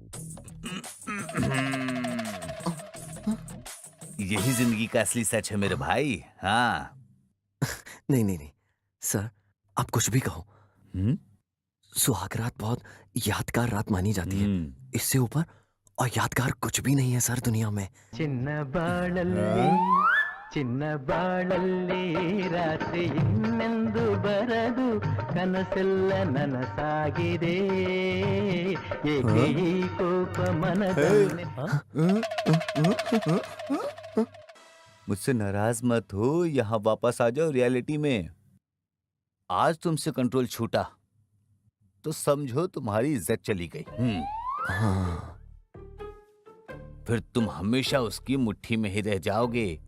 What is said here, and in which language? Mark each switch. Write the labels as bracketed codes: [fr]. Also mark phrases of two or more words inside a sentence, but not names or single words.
[hi] यही जिंदगी का असली सच है मेरे भाई। हाँ। नहीं नहीं नहीं सर, आप कुछ भी कहो, हम्म? सुहाग रात बहुत यादगार रात मानी जाती है। इससे ऊपर और यादगार कुछ भी नहीं है सर दुनिया में। [kn] ಚಿನ್ನ ಬಾಳಲ್ಲಿ ಚಿನ್ನ ಬಾಳಲ್ಲಿ ರಾತ್ರಿ ಇನ್ನೆಂದು ಬರದು ಕನಸೆಲ್ಲ ನನಸಾಗಿದೆ ಏಕೆ ಈ ಕೋಪ ಮನದಲ್ಲಿ [hi] मुझसे नाराज मत हो, यहाँ वापस आ जाओ रियलिटी में। आज तुमसे कंट्रोल छूटा तो समझो तुम्हारी इज्जत चली गई। हाँ। फिर तुम हमेशा उसकी मुट्ठी में ही रह जाओगे।